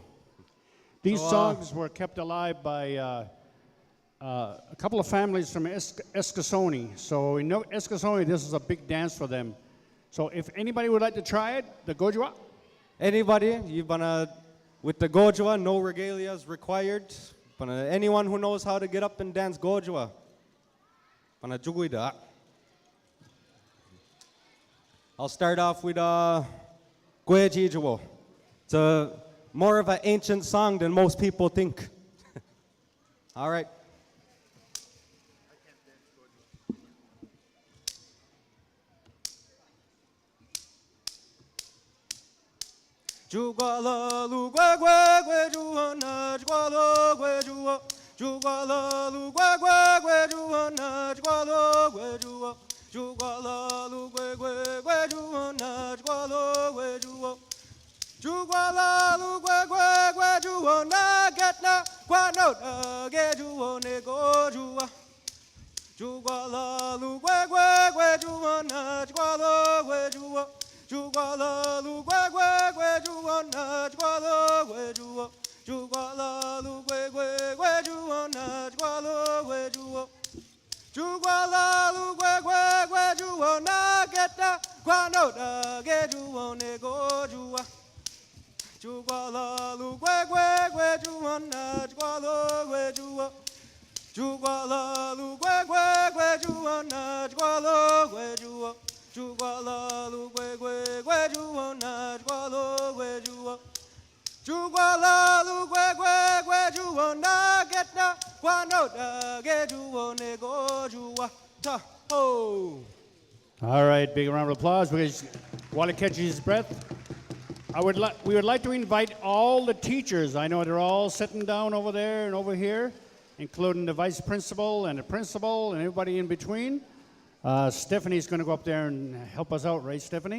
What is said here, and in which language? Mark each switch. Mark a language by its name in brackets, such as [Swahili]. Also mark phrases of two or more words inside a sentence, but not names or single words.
[English] These songs were kept alive by a couple of families from Eskasoni. So in Eskasoni, this is a big dance for them. So if anybody would like to try it, the Gojwa, Anybody, you wanna, with the Gojwa, no regalia is required. Anyone who knows how to get up and dance Gojwa. [Mi'kmaw] Pana juguida. [English] I'll start off with Gwe Jijuo. It's more of an ancient song than most people think. All right. Jugwala lu gwe gwe gwe juwa na jugwala gwe juwa. Jugwala lu gwe gwe gwe juwa na jugwala gwe juwa. Jugwala lu gwe gwe gwe juwa na jugwala gwe juwa. Jugwala lu gwe gwe gwe juwa na get na kwa no da ge juwa ne go juwa. Jugwala lu gwe gwe gwe juwa na jugwala gwe juwa. Jugwala lu gwe gwe gwe juwa na jugwala gwe juwa. Jugwala lu gwe gwe gwe juwa na jugwala gwe juwa. Jugwala lu gwe gwe gwe juwa na geta kwa no da ge juwa ne go juwa. Jugwala lu gwe gwe gwe juwa na jugwala gwe juwa. Jugwala lu gwe gwe gwe juwa na jugwala gwe juwa. Jugwala lu gwe gwe gwe juwa na jugwala gwe juwa. Jugwala lu gwe gwe gwe juwa na get na kwa no da ge juwa ne go juwa ta ho. All right, big round of applause because while he catches his breath, we would like to invite all the teachers. I know they're all sitting down over there and over here, including the vice principal and the principal and everybody in between. Stephanie's going to go up there and help us out, right, Stephanie?